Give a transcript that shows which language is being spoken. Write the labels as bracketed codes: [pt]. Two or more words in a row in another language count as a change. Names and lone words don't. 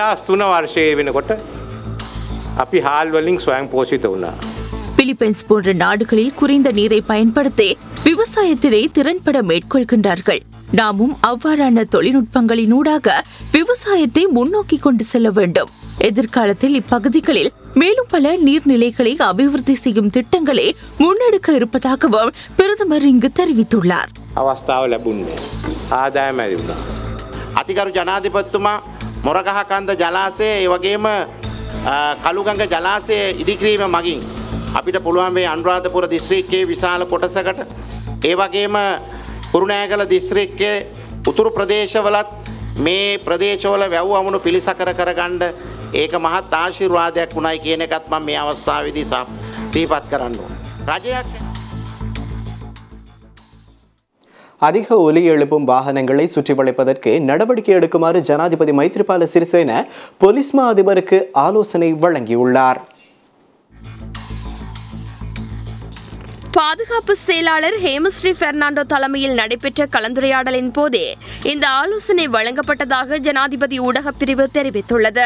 [ta] பிலிப்பைன்ஸ் போன்ற நாடுகளில் குறைந்த நீரை பயன்படுத்தி விவசாயத்தினை திறன்பட மேற்கொள்கின்றார்கள். நாமும் அவ்வாறான தொழில்நுட்பங்களினூடாக விவசாயத்தை முன்னோக்கி கொண்டு செல்ல வேண்டும். எதிர்காலத்தில் இப்பகுதிகளில் மேலும் பல நீர்நிலைகளை அபிவிருத்தி செய்யும் திட்டங்களை முன்னெடுக்க இருப்பதாகவும் பிரதமர் இங்கு தெரிவித்துள்ளார். [si] අතිකරු ජනාධිපතිතුමා මොරගහකන්ද ජලාශය ඒ වගේම කළුගඟ ජලාශය ඉදිකිරීම මගින් අපිට පුළුවන් මේ අනුරාධපුර දිස්ත්‍රික්කයේ විශාල කොටසකට ඒ වගේම කුරුණෑගල දිස්ත්‍රික්කයේ උතුරු ප්‍රදේශවලත් මේ ප්‍රදේශවල වැව් අමුණු පිළිසකර කරගන්න ඒක මහත් ආශිර්වාදයක් වුණයි කියන එකත් මම මේ අවස්ථාවේදී සිහිපත් කරන්න ඕන. රජයක් [ta] அதிக ஒலி எழுப்பும் வாகனங்களை சுற்றி வளைப்பதற்கு நடவடிக்கை எடுக்குமாறு ஜனாதிபதி மைத்ரிபால சிறிசேன போலீஸ் மா அதிபருக்கு ஆலோசனை வழங்கியுள்ளார். பாதுகாப்பு செயலாளர் ஹேமஸ்ரீ பெர்னாண்டோ தலைமையில் நடைபெற்ற கலந்துரையாடலின் போதே இந்த ஆலோசனை வழங்கப்பட்டதாக ஜனாதிபதி ஊடகப் பிரிவு தெரிவித்துள்ளது.